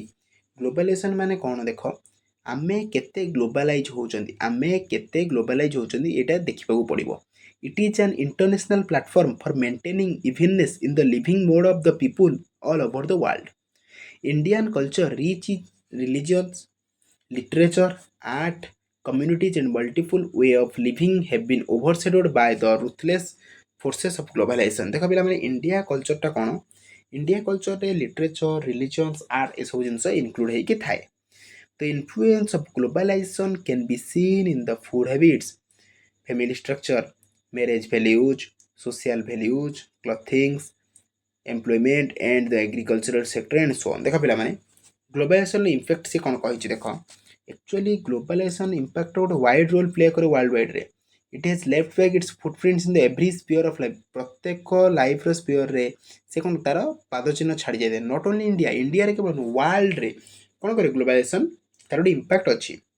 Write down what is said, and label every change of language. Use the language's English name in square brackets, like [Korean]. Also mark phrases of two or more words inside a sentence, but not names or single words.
[Odia] ଗ୍ଲୋବାଲାଇଜେସନ୍ ମାନେ କ'ଣ ଦେଖ, ଆମେ କେତେ ଗ୍ଲୋବାଲାଇଜ୍ ହେଉଛନ୍ତି, ଆମେ କେତେ ଗ୍ଲୋବାଲାଇଜ୍ ହେଉଛନ୍ତି ଏଇଟା ଦେଖିବାକୁ ପଡ଼ିବ। [English] It is an international platform for maintaining evenness in the living mode of the people all over the world. Indian culture rich in religions, literature, art, communities and multiple way of living have been overshadowed by the ruthless forces of globalization। [Odia] ଦେଖ ପିଲାମାନେ ଇଣ୍ଡିଆ କଲଚରଟା କ'ଣ, ଇଣ୍ଡିଆ କଲଚରରେ ଲିଟରେଚର, ରିଲିଜିୟନ୍ସ, ଆର୍ଟ ଏସବୁ ଜିନିଷ ଇନକ୍ଲୁଡ଼ ହେଇକି ଥାଏ। [English] The influence of globalization can be seen in the food habits, family structure, marriage values, social values, clothing, employment and the agricultural sector and so on। [Odia] ଦେଖ ପିଲାମାନେ [English] globalization impact [Odia] ସେ କ'ଣ କହିଛି ଦେଖ, ଆକ୍ଚୁଆଲି [English] globalization impact [Odia] ଗୋଟେ [English] wide role play [Odia] କରେ [English] world wide. It has left back its footprints in the every sphere of life. [Odia] ପ୍ରତ୍ୟେକ ଲାଇଫ୍ର ସ୍ପିୟରରେ ସେ କ'ଣ ତାର ପାଦ ଚିହ୍ନ ଛାଡ଼ି ଯାଇଥାଏ। [English] not only India, [Odia] ଇଣ୍ଡିଆରେ କେବଳ ୱାର୍ଲଡରେ କ'ଣ କରେ ଗ୍ଲୋବାଲାଇଜେସନ୍ ତାର ଗୋଟେ ଇମ୍ପାକ୍ଟ ଅଛି।